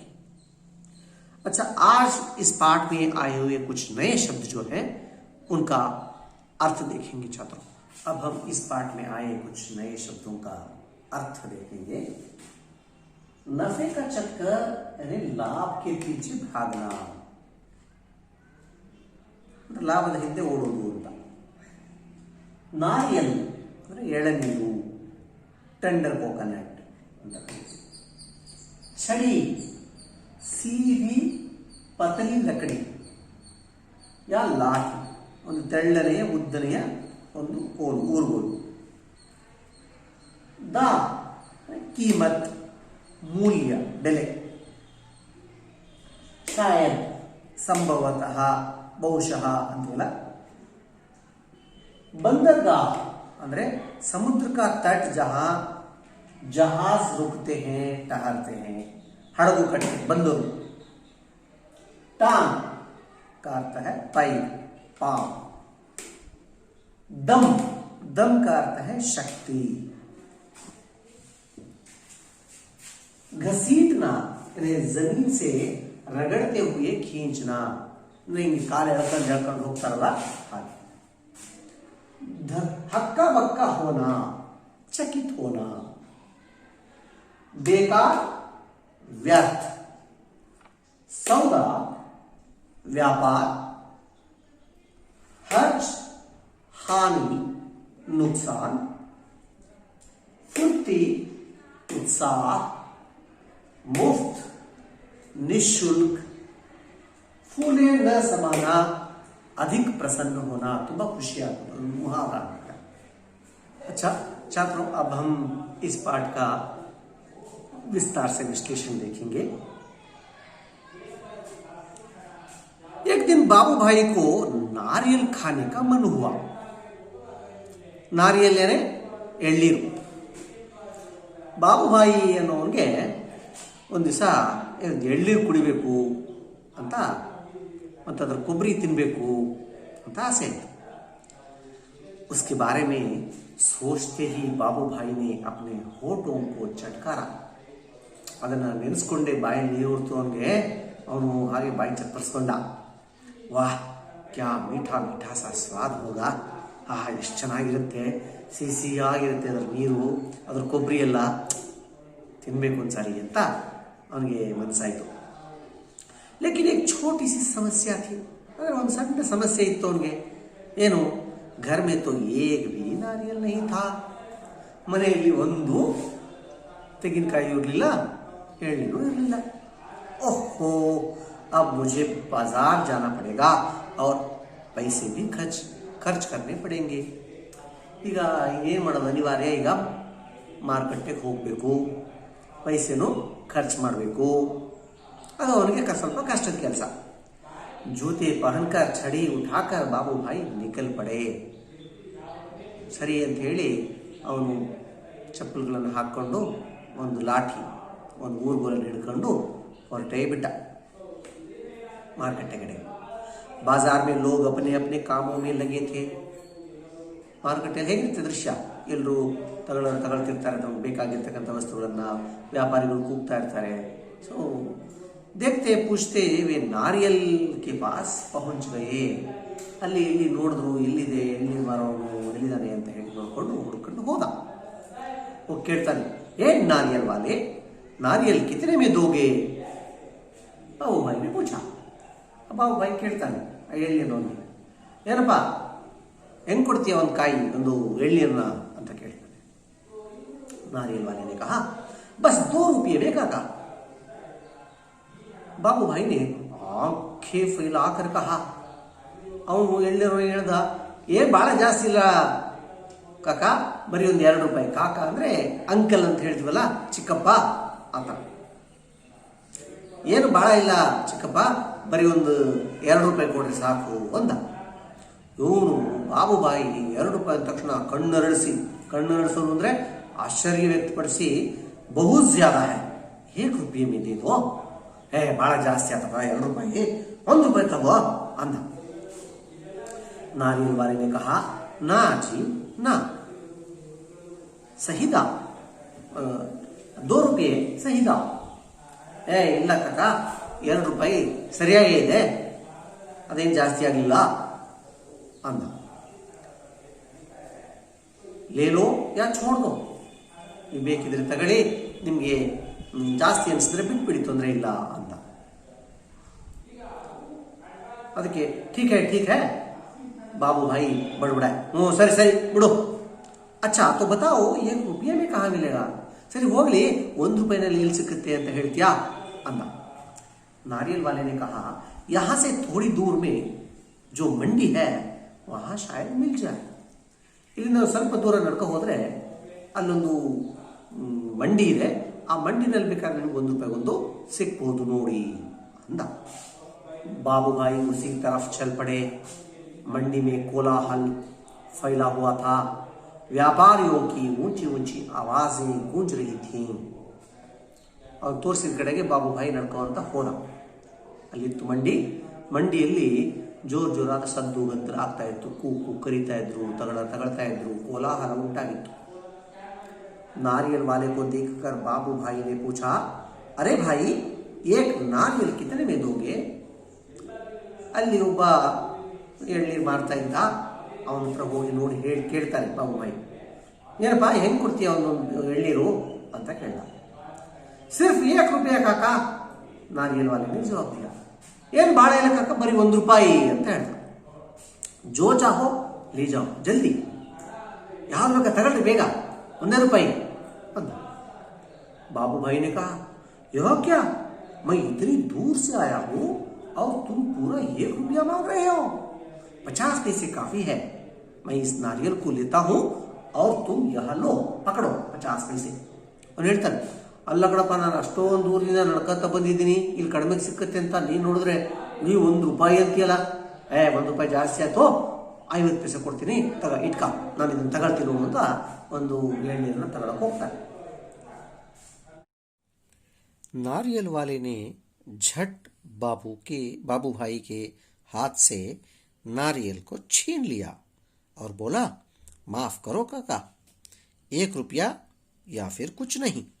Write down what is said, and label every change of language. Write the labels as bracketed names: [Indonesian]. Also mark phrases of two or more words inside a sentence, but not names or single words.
[Hindi] अच्छा, आज इस पाठ में आए हुए कुछ नए शब्द जो हैं उनका अर्थ देखेंगे छात्रों। अब हम इस पाठ में आए कुछ नए शब्दों का अर्थ देखेंगे। नफे का चक्कर यानी लाभ के पीछे भागना, [Kannada] ಲಾಭದ ಹಿಂದೆ ಓಡೋದು ಅಂತ. ನಾರಿಯಲ್ ಅಂದರೆ ಎಳನೀರು, ಟೆಂಡರ್ ಕೋಕೋನಟ್ ಅಂತ ಕರೀತೀವಿ. [Hindi] छड़ी, सीधी पतली लकड़ी या लाठी, [Kannada] ಒಂದು ತೆಳ್ಳನೆಯ ಉದ್ದನೆಯ ಒಂದು ಕೋಲು, ಊರುಗೋಲು. [Hindi] दा कीमत, मूल्य, ಬೆಲೆ. शायद, संभवतः, [Kannada] ಬಹುಶಃ ಅಂತೀವಲ್ಲ. [Hindi] बंदरगाह ಅಂದ್ರೆ समुद्र का तट जहां जहाज रुकते हैं, ठहरते हैं. हड़गु कट्टे, बंदरू. टांग का अर्थ है पैर, पांव. दम, दम का अर्थ है शक्ति. घसीटना जमीन से रगड़ते हुए खींचना, नहीं काले झड़कंड [Kannada] ಹೋಗ್ತಾರಲ್ಲ ಹಾಗೆ. [Hindi] हक्का बक्का होना, चकित होना. बेकार, व्यर्थ. सौदा, व्यापार. हर्ज, हानि, नुकसान. फुर्ती, उत्साह. मुफ्त, निःशुल्क. फूले न समाना, अधिक प्रसन्न होना, [Kannada] ತುಂಬಾ ಖುಷಿಯಾಗುವುದು, [Hindi] मुहावरा. अच्छा छात्रों, अब हम इस पाठ का विस्तार से विश्लेषण देखेंगे. एक दिन बाबू भाई को नारियल खाने का मन हुआ. नारियल यानी ಎಳ್ನೀರು. [Kannada] ಬಾಬುಭಾಯಿ ಅನ್ನೋವನಿಗೆ ಒಂದು ದಿವಸ ಎಳ್ನೀರು ಕುಡಿಬೇಕು ಅಂತ ಮತ್ತು ಅದರ ಕೊಬ್ಬರಿ ತಿನ್ನಬೇಕು ಅಂತ ಆಸೆ ಆಯಿತು. [Hindi] उसके बारे में सोचते ही बाबू भाई ने अपने होठों को चटकारा. [Kannada] ಅದನ್ನು ನೆನೆಸ್ಕೊಂಡೆ ಬಾಯಲ್ಲಿ ನೀರು ಉರ್ತು ಅವನಿಗೆ. ಅವನು ಹಾಗೆ ಬಾಯಿ ಚಪ್ಪರಿಸ್ಕೊಂಡ. [Hindi] वाह, क्या मीठा मीठा सा स्वाद होगा. [Kannada] ಎಷ್ಟು ಚೆನ್ನಾಗಿರುತ್ತೆ, ಸಿಹಿಯಾಗಿರುತ್ತೆ ಅದರ ನೀರು, ಅದ್ರ ಕೊಬ್ಬರಿ ಎಲ್ಲ ತಿನ್ನಬೇಕು ಒಂದ್ಸಾರಿ ಅಂತ ಅವನಿಗೆ ಮನಸ್ಸಾಯಿತು. [Hindi] लेकिन एक छोटी सी समस्या थी. [Kannada] अगर ಒಂದು ಸಣ್ಣ ಸಮಸ್ಯೆ ಇತ್ತು ಅವನಿಗೆ. ಏನು? [Hindi] घर में तो एक भी नारियल नहीं था. [Kannada] ಮನೆಯಲ್ಲಿ ಒಂದು ತೆಂಗಿನಕಾಯಿ ಇರಲಿಲ್ಲ, ಎಳ್ನೀರು ಇರಲಿಲ್ಲ. [Hindi] ओहो, अब मुझे बाजार जाना पड़ेगा और पैसे भी खर्च करने पड़ेंगे. [Kannada] ಈಗ ಏನು ಮಾಡೋದು, ಅನಿವಾರ್ಯ. ಈಗ ಮಾರುಕಟ್ಟೆಗೆ ಹೋಗಬೇಕು, ಪೈಸೆನೂ ಖರ್ಚು ಮಾಡಬೇಕು. ಅದು ಅವನಿಗೆ ಸ್ವಲ್ಪ ಕಷ್ಟದ ಕೆಲಸ. [Hindi] जूते पहनकर छड़ी उठाकर बाबू भाई निकल पड़े. [Kannada] ಸರಿ ಅಂತ ಹೇಳಿ ಅವನು ಚಪ್ಪಲ್ಗಳನ್ನು ಹಾಕ್ಕೊಂಡು ಒಂದು ಲಾಠಿ, ಒಂದು ಊರುಗೋಲನ್ನು ಹಿಡ್ಕೊಂಡು ಹೊರಟೇ ಬಿಟ್ಟ ಮಾರುಕಟ್ಟೆ ಕಡೆ. [Hindi] बाजार में लोग अपने अपने कामों में लगे थे. [Kannada] ಮಾರುಕಟ್ಟೆಯಲ್ಲಿ ಹೇಗಿರುತ್ತೆ ದೃಶ್ಯ? ಎಲ್ಲರೂ ತಗೊಳ್ತಿರ್ತಾರೆ, ತಮಗೆ ಬೇಕಾಗಿರ್ತಕ್ಕಂಥ ವಸ್ತುಗಳನ್ನು. ವ್ಯಾಪಾರಿಗಳು ಕೂಗ್ತಾ ಇರ್ತಾರೆ. [Hindi] ಸೊ देखते पूछते वे नारियल के पास पहुंच गए. [Kannada] ಅಲ್ಲಿ ಇಲ್ಲಿ ನೋಡಿದ್ರು, ಎಲ್ಲಿದೆ ಎಲ್ಲಿ ಮಾರೋನು ಎಲ್ಲಿದ್ದಾನೆ ಅಂತ ಹೇಳಿ ನೋಡ್ಕೊಂಡು ಹುಡ್ಕೊಂಡು ಹೋದ. ಹೋಗಿ ಕೇಳ್ತಾನೆ, ಏನ್ [Hindi] नारियल वाले, नारियल कितने में दोगे? बाबू भाई ने पूछा. [Kannada] ಬಾಬು ಭಾಯಿ ಕೇಳ್ತಾನೆ ಆ ಎಳ್ನೀರನ್ನು, ಏನಪ್ಪ ಹೆಂಗ್ ಕೊಡ್ತೀಯ ಒಂದು ಕಾಯಿ, ಒಂದು ಎಳ್ನೀರನ್ನ ಅಂತ ಕೇಳ್ತಾನೆ. [Hindi] नारियल वाले ने कहा, बस 2 रुपये बेका का. बाबू भाई ने आंखें फैलाकर कहा, [Kannada] ಅವನು ಎಳ್ನೀರು ಹೇಳ್ದ, ಭಾಳ ಜಾಸ್ತಿ ಇಲ್ಲ ಕಾಕ, ಬರೀ ಒಂದು 2 ರೂಪಾಯಿ. ಕಾಕ ಅಂದ್ರೆ ಅಂಕಲ್ ಅಂತ ಹೇಳ್ತೀವಲ್ಲ, ಚಿಕ್ಕಪ್ಪ ಆತ. ಏನು ಭಾಳ ಇಲ್ಲ ಚಿಕ್ಕಪ್ಪ, ಬರೀ ಒಂದು 2 ರೂಪಾಯಿ ಕೊಡ್ರಿ ಸಾಕು ಅಂದ. ಇವನು ಬಾಬುಬಾಯಿ 2 ರೂಪಾಯಿ ಅಂದ ತಕ್ಷಣ ಕಣ್ಣರಳಿಸೋದು ಅಂದ್ರೆ ಆಶ್ಚರ್ಯ ವ್ಯಕ್ತಪಡಿಸಿ, [Hindi] बहु ज़्यादा है, [Kannada] 1 ರೂಪಾಯಿ ಮೇಲೆ ಇದು, ಭಾಳ ಜಾಸ್ತಿ ಆತಪ್ಪ 2 ರೂಪಾಯಿ, 1 ರೂಪಾಯಿ ತಗೋ ಅಂದ. [Hindi] नारियल वाले ने कहा, ना जी ना, सही दाव, 2 रुपये सही दाव. [Kannada] ಇಲ್ಲ ಕಾಕ, 2 ರೂಪಾಯಿ ಸರಿಯಾಗೇ ಇದೆ, ಅದೇನು ಜಾಸ್ತಿ ಆಗಲಿಲ್ಲ ಅಂದ. [Hindi] ले लो या छोड़ दो, [Kannada] ನೀವು ಬೇಕಿದ್ರೆ ತಗೊಳ್ಳಿ, ನಿಮಗೆ ಜಾಸ್ತಿ ಅನಿಸಿದ್ರೆ ಬಿಟ್ಬಿಡಿ, ತೊಂದರೆ ಇಲ್ಲ ಅಂತ. [Hindi] ಅದಕ್ಕೆ ठीक है बाबू भाई बड़बड़ाए, [Kannada] ಸರಿ ಸರಿ ಬಿಡೋ, [Hindi] अच्छा तो बताओ 1 रुपये में कहाँ मिलेगा? [Kannada] ಸರಿ ಹೋಗ್ಲಿ, 1 ರೂಪಾಯಿನಲ್ಲಿ ಎಲ್ಲಿ ಸಿಕ್ಕುತ್ತೆ ಅಂತ ಹೇಳ್ತೀಯಾ ಅಂದ. [Hindi] नारियल वाले ने कहा, यहाँ से थोड़ी दूर में जो मंडी है वहाँ शायद मिल जाए. ಇಲ್ಲಿಂದ ಸ್ವಲ್ಪ ದೂರ ನಡ್ಕೊ ಹೋದ್ರೆ ಅಲ್ಲೊಂದು ಮಂಡಿ ಇದೆ, ಆ ಮಂಡಿನಲ್ಲಿ ಬೇಕಾದ್ರೆ ನಿಮ್ಗೆ 1 ರೂಪಾಯಿಗೊಂದು ಸಿಕ್ಬಹುದು ನೋಡಿ ಅಂದ. बाबू भाई उसी तरफ चल पड़े. मंडी में कोलाहल फैला हुआ था. व्यापारियों की ऊंची ऊंची आवाजें गूंज रही थीं. [Kannada] ಅವ್ರು ತೋರಿಸಿದ ಕಡೆಗೆ ಬಾಬು ಭಾಯಿ ನಡ್ಕೊಂತ ಹೋದ. ಅಲ್ಲಿತ್ತು ಮಂಡಿಯಲ್ಲಿ ಜೋರಾದ ಸದ್ದು ಗದ್ದಲ ಆಗ್ತಾ ಇತ್ತು. ಕೂಕು ಕರೀತಾ ಇದ್ರು, ತಗಳ್ತಾ ಇದ್ರು, ಕೋಲಾಹಲ ಉಂಟಾಗಿತ್ತು. [Hindi] नारियल वाले को देखकर बाबू भाई ने पूछा, अरे भाई 1 नारियल कितने में दोगे? [Kannada] ಅಲ್ಲಿ ಒಬ್ಬ ಎಳ್ನೀರು ಮಾರ್ತಾ ಇದ್ದ, ಅವನ ಹತ್ರ ಹೋಗಿ ನೋಡಿ ಕೇಳ್ತಾರೆ ಬಾಬು ಭಾಯಿ, ಏನಪ್ಪ ಹೆಂಗೆ ಕೊಡ್ತೀಯ ಒಂದೊಂದು ಎಳ್ನೀರು ಅಂತ ಕೇಳ್ದ. ಸಿರ್ಫ್ 1 ರೂಪಾಯಿ ಕಾಕ, [Hindi] नारियल वाले ने जवाब दिया. [Kannada] ಏನು ಭಾಳ ಇಲ್ಲ ಕಾಕ, ಬರೀ 1 ರೂಪಾಯಿ ಅಂತ ಹೇಳ್ದ. [Hindi] जो चाहो ले जाओ जल्दी, [Kannada] ಯಾವ್ದು ಬೇಕಾ ತಗೊಳ್ರಿ ಬೇಗ, 1 ರೂಪಾಯಿ ಅಂದ. [Hindi] बाबू भाई ने कहा, यह क्या, मैं इतनी दूर से आया हूं और तुम पूरा 1 रुपया मांग रहे हो? 50 पैसे काफी है, मैं इस नारियल को लेता हूं और तुम यह लो, पकड़ो 50 पैसे. [Kannada] ಅವ್ನು ಹೇಳ್ತಾನೆ, ಅಲ್ಲ ಕಣಪ್ಪ, ನಾನು ಅಷ್ಟೊಂದು ದೂರದಿಂದ ನಡ್ಕೊತ ಬಂದಿದ್ದೀನಿ, ಇಲ್ಲಿ ಕಡಿಮೆಗೆ ಸಿಕ್ಕತ್ತೆ ಅಂತ ನೀನು ನೋಡಿದ್ರೆ ನೀವು 1 ರೂಪಾಯಿ ಅಂತೀಯಲ್ಲ, 1 ರೂಪಾಯಿ ಜಾಸ್ತಿ ಆಯ್ತು, 50 ಪೈಸೆ ಕೊಡ್ತೀನಿ, ಇಟ್ಕ, ನಾನು ಇದನ್ನು ತಗೊಳ್ತೀನಿ ಅಂತ ಒಂದು ಎಳ್ನೀರನ್ನ ತಗೊಳಕ್ ಹೋಗ್ತಾನೆ. [Hindi] नारियल वाले ने झट बाबू भाई के हाथ से नारियल को छीन लिया और बोला, माफ करो काका, 1 रुपया या फिर कुछ नहीं.